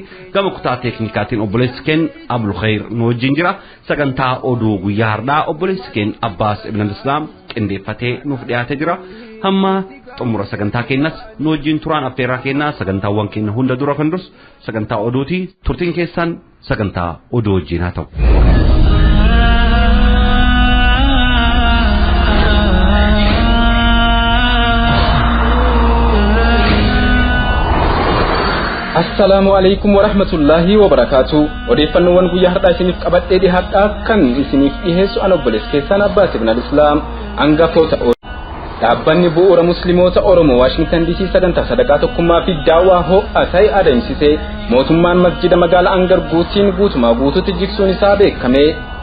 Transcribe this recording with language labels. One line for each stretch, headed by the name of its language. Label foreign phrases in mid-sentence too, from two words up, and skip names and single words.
Oromo: Gama kutaa teeknikaatiin obboleessi keenya Abdul Khair nu wajjin jira. Sagantaa oduu guyyaa har'aa obboleessi keenya Abbaas Ibn Islaam qindeeffatee nuuf dhiyaatee jira. Hamma xumura sagantaa keenyas nu wajjin turaan affeerraa keenyaa sagantaawwan keenya hunda dura kan dursu sagantaa oduuti. Turtiin keessan sagantaa oduu wajjin haa ta'u.
Arabic: السلام عليكم ورحمة الله وبركاته.
Oromo: Odeeffannoowwan guyyaa har'aa isiniif qabadhee dhiyaadhaa kan isiniif dhiheessu an obboleessi keessan Abbaas Ibn Islaam hangafoota dhaabbanni bu'uura musliimoota Oromoo Washington DC sagantaa sadaqaa tokkummaa fi daawaa ho'aa ta'e adeemsisee mootummaan masjida magaalaa Angar guutumaan guutuutti jigsuun isaa beekame.